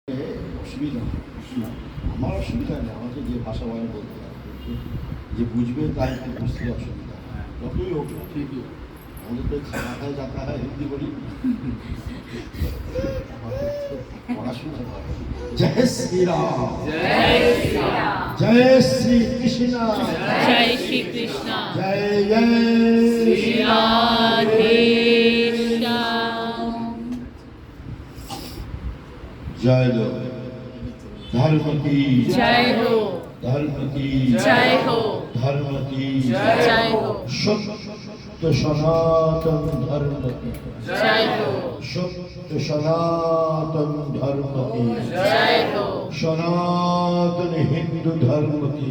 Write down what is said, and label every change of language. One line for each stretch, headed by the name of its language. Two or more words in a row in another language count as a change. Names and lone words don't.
Bangla: অসুবিধা না, আমার অসুবিধা নেই, আমাকে যে ভাষা বলে বলতে পারে, কিন্তু যে বুঝবে তাই একটু বুঝতে অসুবিধা। যতই হোক না ঠিকই, আমাদের তো খাওয়া যাতা হয় হিন্দি বলি, পড়াশোনা করে। জয় শ্রীরাম,
Hindi: जय श्री राम,
Bangla: জয় শ্রী কৃষ্ণ,
Hindi: जय श्री कृष्ण,
Bangla: জয় জয়
Hindi: श्री राधे श्याम। जय धर्म की जय हो, धर्म की जय हो, धर्म की जय हो, सत्य सनातन धर्म की जय हो, सत्य सनातन धर्म की जय हो, सनातन हिंदू धर्म की